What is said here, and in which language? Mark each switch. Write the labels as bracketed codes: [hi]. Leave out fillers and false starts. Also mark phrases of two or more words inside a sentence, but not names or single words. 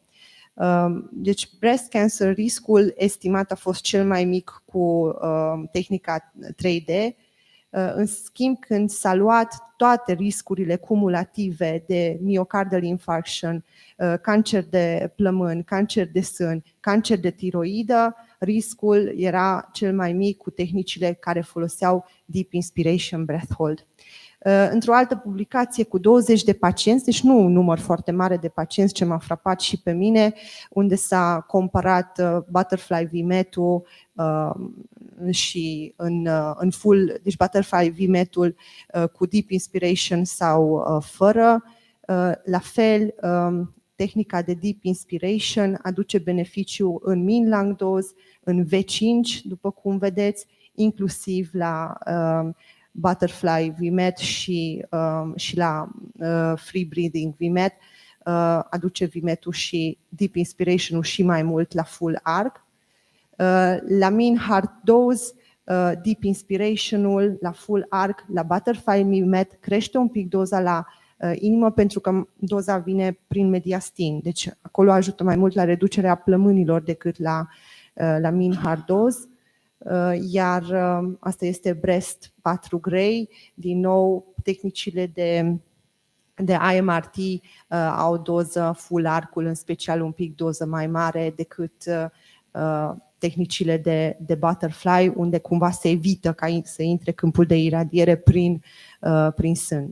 [ro] Deci [en] breast cancer, [ro] riscul estimat a fost cel mai mic cu tehnica 3D. În schimb, când s-a luat toate riscurile cumulative de [en] myocardial infarction, [ro] cancer de plămâni, cancer de sân, cancer de tiroidă, riscul era cel mai mic cu tehnicile care foloseau [en] deep inspiration breath hold. [ro] Într-o altă publicație cu 20 de pacienți, deci nu un număr foarte mare de pacienți, ce m-a frapat și pe mine, unde s-a comparat Butterfly VMAT-ul și în full, deci Butterfly VMAT-ul cu [en] deep inspiration [ro] sau fără. La fel, tehnica de [en] deep inspiration [ro] aduce beneficiu în [en] min lung dose, [ro] în V5, după cum vedeți, inclusiv la Butterfly VMAT și la [en] free breathing VMAT, [ro] aduce VMAT-ul și [en] deep inspiration-ul [ro] și mai mult la [en] full arc. [ro] La [en] min hard dose, deep inspiration-ul [ro] la [en] full arc, [ro] la Butterfly VMAT crește un pic doza la inimă pentru că doza vine prin mediastin, deci acolo ajută mai mult la reducerea plămânilor decât la [en] min hard dose. [ro] Iar asta este [en] breast 4 grey, [ro] din nou tehnicile de IMRT au doză [en] full arcul, [ro] în special un pic doză mai mare decât tehnicile de Butterfly, unde cumva se evită ca să intre câmpul de iradiere prin sân.